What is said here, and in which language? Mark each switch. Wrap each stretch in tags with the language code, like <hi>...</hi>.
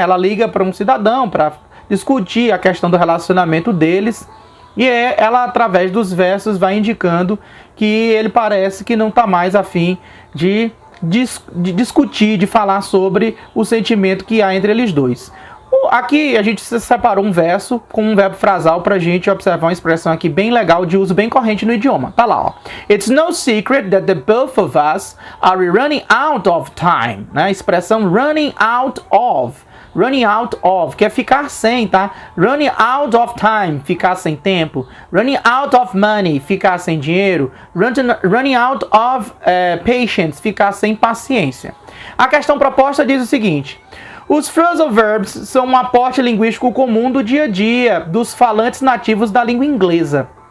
<pt>Ela liga para um cidadão, para discutir a questão do relacionamento deles, e ela, através dos versos, vai indicando que ele parece que não está mais a fim de discutir, de falar sobre o sentimento que há entre eles dois. Aqui a gente separou um verso com um verbo frasal para a gente observar uma expressão aqui bem legal, de uso bem corrente no idioma. Tá lá, ó.</pt> <en>It's no secret that the both of us are running out of time.</en> <pt>Né? A expressão</pt> <en>running out of. Running out of,</en> <pt>que é ficar sem, tá?</pt> <en>Running out of time,</en> <pt>ficar sem tempo.</pt> <en>Running out of money,</en> <pt>ficar sem dinheiro.</pt> <en>Running out of patience,</en> <pt>ficar sem paciência. A questão proposta diz o seguinte: os phrasal verbs são um aporte linguístico comum do dia a dia dos falantes nativos da língua inglesa.</pt>